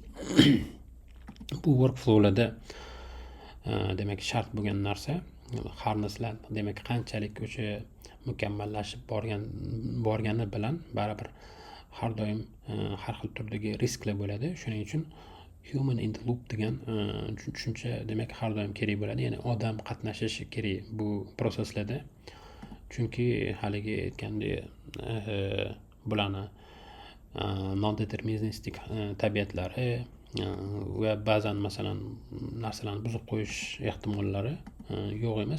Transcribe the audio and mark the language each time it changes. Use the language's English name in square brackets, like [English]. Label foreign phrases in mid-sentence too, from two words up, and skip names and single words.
[Uzbek] Bu workflowlarda demak shart bo'lgan narsa, harnesslar demak qanchalik o'sha mukammallashib borgani bilan baribir har doim har xil turdagi risklar bo'ladi. Shuning uchun [English] human in the loop [Uzbek] degan tushuncha demak har doim kerak bo'ladi. Ya'ni odam qatnashishi kerak bu proseslarda. Chunki haligi aytgandek bularni non-deterministik tabiatlari va ba'zan masalan narsalarni buzib qo'yish ehtimollari yo'q emas.